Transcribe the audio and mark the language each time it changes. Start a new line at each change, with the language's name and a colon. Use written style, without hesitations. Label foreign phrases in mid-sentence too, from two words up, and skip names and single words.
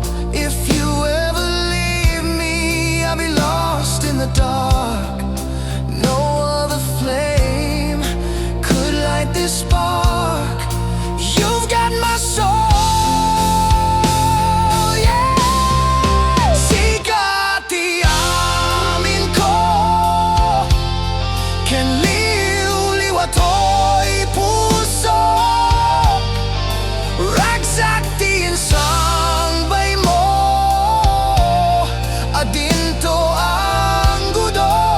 English: If you ever leave me, I'll be lost in the dark. No other flame could light this spark. You've got my soul, yeah.
Iloko: SIKA ti amin ko, kenliw-liwat to'y puso, ragsak ti insang-bay mo, adinto ang gudo.